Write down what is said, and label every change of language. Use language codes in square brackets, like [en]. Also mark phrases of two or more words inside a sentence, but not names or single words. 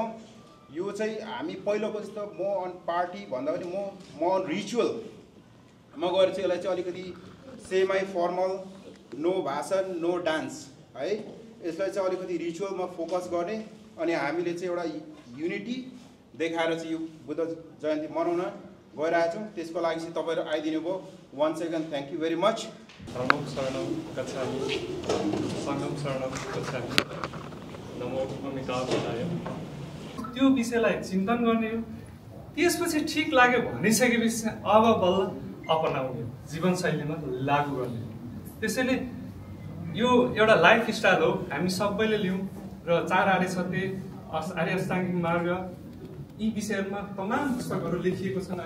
[ne] यो चाहिँ हामी पहिलोको जस्तो म अन पार्टी भन्दा पनि म अन रिचुअलमा गएर चाहिँ यसलाई चाहिँ अलिकति [en] semi formal, [ne] नो भाषण [en] no dance [ne] है, यसलाई चाहिँ अलिकति रिचुअलमा फोकस गर्ने अनि हामीले चाहिँ एउटा युनिटी देखाएर चाहिँ यो बुद्ध जयन्ती मनाउन गइरहेछौँ। त्यसको लागि चाहिँ तपाईँहरू आइदिनु भयो। [en] once again thank you very much. [pi] शरणं शरणं गच्छामि सङ्गं शरणं गच्छामि नमो अमिताभ्याय। [ne] त्यो विषयलाई चिन्तन गर्ने हो। त्यसपछि ठिक लाग्यो भनिसकेपछि अब बल्ल अपनाउने हो, जीवनशैलीमा लागू गर्ने हो। त्यसैले यो एउटा [en] life style [ne] हो, हामी सबैले लिउँ र 4 आर्य सत्य, आर्य अष्टाङ्गिक मार्ग यी विषयहरूमा तमाम पुस्तकहरू लेखिएको छन्।